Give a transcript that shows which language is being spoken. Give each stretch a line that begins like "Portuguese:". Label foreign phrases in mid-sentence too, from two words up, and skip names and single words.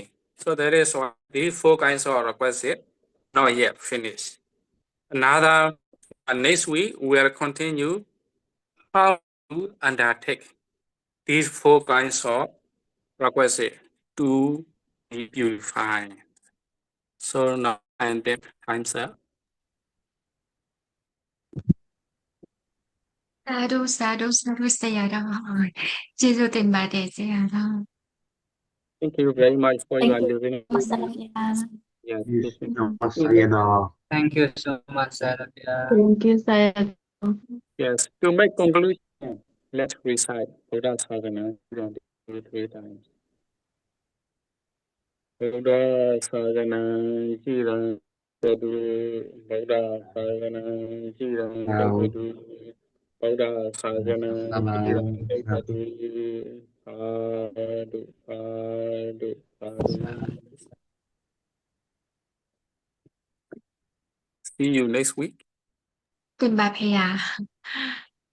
English: So that is why these four kinds of requisite not yet finished. Another next week we'll continue how to undertake these four kinds of requisite to be purified. So now and then time's up.
Burmese: စာဓုဆရာတော်ကျေးဇူးတင်ပါတယ်ဆရာတော်
English: Thank you very much for Thank your you, listening. Master. Yes, Sayadaw. Thank you so much, Sayadaw. Thank you Sayadaw. yes. To make conclusion, let's recite Buddha Sadhana 3 times.
Pali: Buddha Sadhana Jiran Sadu, Buddha Sadhana Jiran Sadu, Buddha Sadhana Jiran Sadu, Sadhu, Sadhu, Sadhu.
English: See you next week. เป็นบาพยา